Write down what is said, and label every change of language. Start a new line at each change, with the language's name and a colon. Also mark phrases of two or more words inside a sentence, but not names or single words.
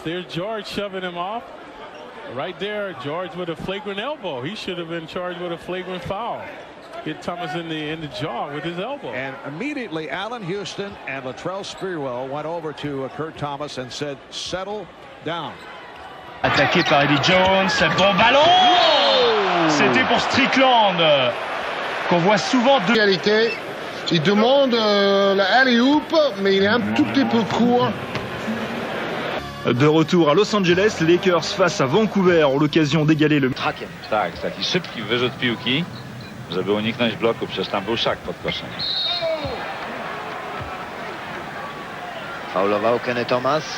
English: There's George shoving him off. Right there, George with a flagrant elbow. He should have been charged with a flagrant foul. Hit Thomas in the jaw with his elbow. And immediately, Allen Houston and Latrell Sprewell went over to Kurt Thomas and said, settle down.
French: Attaqué par Eddie Jones, bon ballon. C'était pour Strickland, qu'on voit souvent de réalité. Il demande la alley-oop, mais il est un tout petit peu court. De retour à Los Angeles, Lakers face à Vancouver ont l'occasion d'égaler le...
Polish: Trakiem. Tak, taki szybki wyrzut piłki, żeby uniknąć bloku, przecież tam był szak pod koszem. Faulował Kenny Thomas.